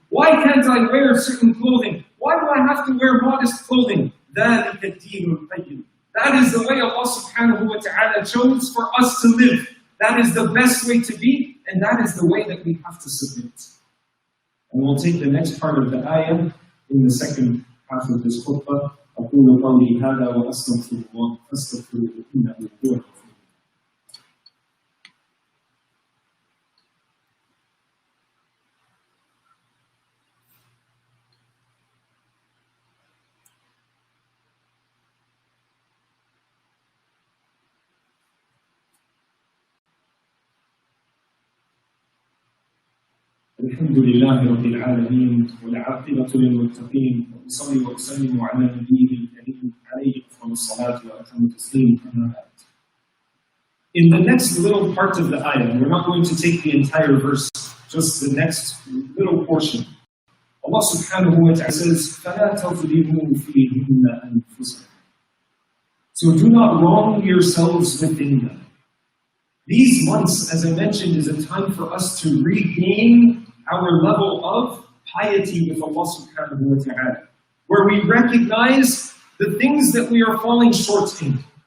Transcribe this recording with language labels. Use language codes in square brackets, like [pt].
[en] Why can't I wear certain clothing? Why do I have to wear modest clothing? [ar] ذَلِكَ الدِّينُ الْقَيِّمُ. [en] That is the way Allah subhanahu wa ta'ala chose for us to live. That is the best way to be, and that is the way that we have to submit. And we'll take the next part of the ayah in the second half of this khutbah. [ar] أقول قولي هذا وأستغفر الله فاستغفروه إنه هو الغفور. الحمد لله رب العالمين والعاقبة للمتقين وأصلي وأسلم على نبيه الكريم عليه أفضل الصلاة وأتم التسليم أما بعد. [en] In the next little part of the ayah, we're not going to take the entire verse, just the next little portion. Allah subhanahu wa ta'ala says, [ar] فَلَا تَظْلِمُوا فِيهِنَّ أَنفُسَكُمْ. [en] So do not wrong yourselves within them. These months, as I mentioned, is a time for us to regain our level of piety with Allah subhanahu wa ta'ala, where we recognize the things that we are falling short in.